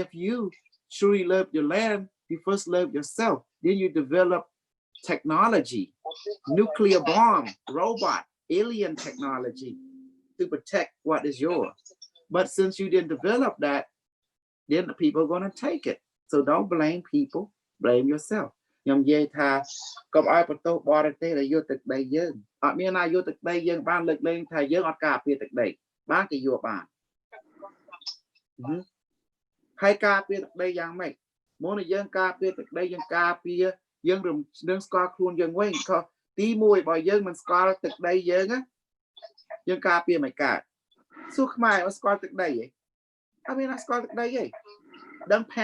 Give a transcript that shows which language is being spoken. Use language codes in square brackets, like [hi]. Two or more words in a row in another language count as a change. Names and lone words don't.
[en] you truly love your land you first love yourself then you develop technology nuclear bomb robot alien technology to protect what is yours but since you didn't develop that then the people are going to take it so don't blame people blame yourself [km] ខ្ញុំនិយាយថាកុំឲ្យបន្ទោសបរទេសដែលយកទឹកដីយើងអត់មានណាយកទឹកដីយើងបានលើកលែងថាយើងអត់ការពារទឹកដីបានគេយកបាន ហើយការពារទឹកដីយ៉ាងម៉េចមុននឹងយើងការពារទឹកដីយើងការពារយើងនឹងស្គាល់ខ្លួនយើងវិញខុសទី1បើយើងមិនស្គាល់ទឹកដីយើងណាយើងការពារមិនកើតសួរខ្មែរស្គាល់ទឹកដីហីអត់មានណាស្គាល់ទឹកដីហីដឹងផែ